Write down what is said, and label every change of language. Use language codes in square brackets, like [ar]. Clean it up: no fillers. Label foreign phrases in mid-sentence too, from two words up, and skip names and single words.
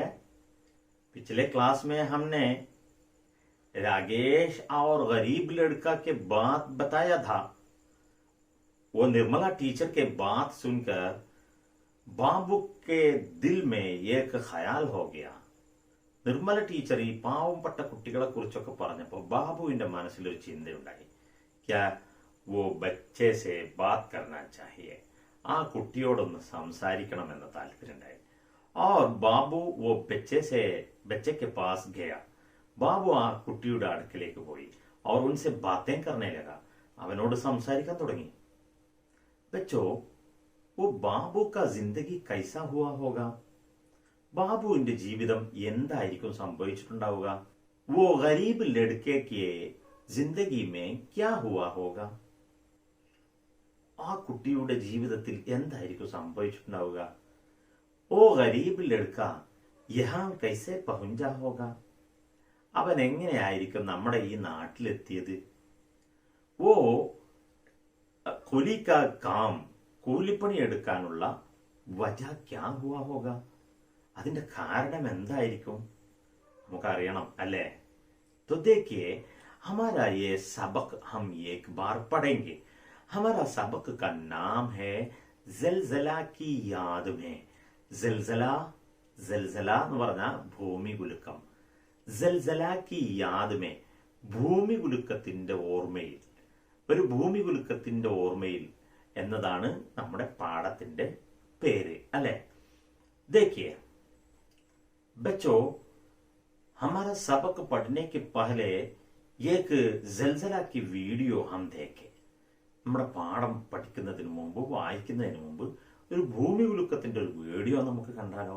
[hi] पिछले क्लास में हमने रागेश और गरीब लड़का के बात बताया था। वो निर्मला टीचर के बात सुनकर ബാബു के दिल में एक ഖയാൽ हो गया. [ml] നിർമ്മല ടീച്ചർ ഈ പാവപ്പെട്ട കുട്ടികളെ കുറിച്ചൊക്കെ പറഞ്ഞപ്പോൾ ബാബുവിന്റെ മനസ്സിലൊരു ചിന്തയുണ്ടായി. [hi] क्या वो बच्चे से बात करना चाहिए, [ml] ആ കുട്ടിയോടൊന്ന് സംസാരിക്കണമെന്ന താല്പര്യമുണ്ടായി. [hi] और बाबू वो बच्चे के पास गया. [ml] ബാബു ആ കുട്ടിയുടെ അടുക്കലേക്ക് പോയി. [hi] और उनसे बातें करने लगा. [ml] അവനോട് സംസാരിക്കാൻ തുടങ്ങി. [hi] बच्चों, वो ബാബു का जिंदगी कैसा हुआ होगा? [ml] ബാബുവിന്റെ ജീവിതം എന്തായിരിക്കും സംഭവിച്ചിട്ടുണ്ടാവുക? [hi] वो गरीब लड़के के जिंदगी में क्या हुआ होगा? [ml] ആ കുട്ടിയുടെ ജീവിതത്തിൽ എന്തായിരിക്കും സംഭവിച്ചിട്ടുണ്ടാവുക? [hi] ओ गरीब लड़का यहाँ कैसे पहुंचा होगा? [ml] അവൻ എങ്ങനെയായിരിക്കും നമ്മുടെ ഈ നാട്ടിലെത്തിയത്? [hi] वो कुली का काम, [ml] കൂലിപ്പണി എടുക്കാനുള്ള [hi] वजह क्या हुआ होगा? [ml] അതിന്റെ കാരണം എന്തായിരിക്കും? നമുക്കറിയണം അല്ലേ? [hi] तो देखिए, हमारा ये सबक हम एक बार पढ़ेंगे. हमारा सबक का नाम है ज़लज़ला की याद में. [ml] ज़लज़ला എന്ന് പറഞ്ഞാൽ ഭൂമി കുലുക്കം. [hi] ज़लज़ला की याद में, [ml] ഭൂമി കുലുക്കത്തിന്റെ ഓർമ്മയിൽ. ഒരു ഭൂമി കുലുക്കത്തിന്റെ ഓർമ്മയിൽ എന്നതാണ് നമ്മുടെ പാഠത്തിന്റെ പേര്, അല്ലെ? [hi] देखिए बच्चों, हमारा सबक पढ़ने के पहले एक ज़लज़ला की वीडियो हम देखे. [ml] നമ്മുടെ പാഠം പഠിക്കുന്നതിന് മുമ്പ്, വായിക്കുന്നതിന് മുമ്പ് ഒരു ഭൂമി കുലുക്കത്തിന്റെ ഒരു വീഡിയോ നമുക്ക് കണ്ടാലോ?